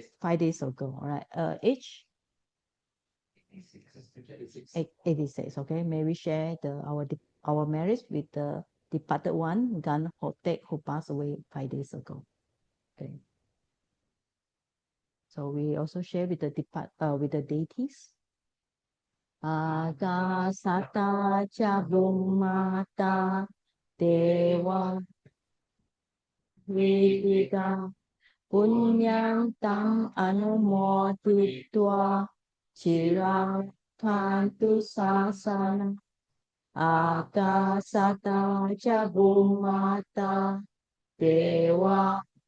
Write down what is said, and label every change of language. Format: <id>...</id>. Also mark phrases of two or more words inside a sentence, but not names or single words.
<en>5 days ago, all right. Age? 86, okay. May we share our marriage with the departed one, Gan Hotek, who passed away 5 days ago. Okay. So we also share with the deities.</en> <pi>Agasata cha Brahmata Deva Vidika Punyam Tam Anumotitva Chirang Tantu Sasana Agasata cha Brahmata Deva</pi>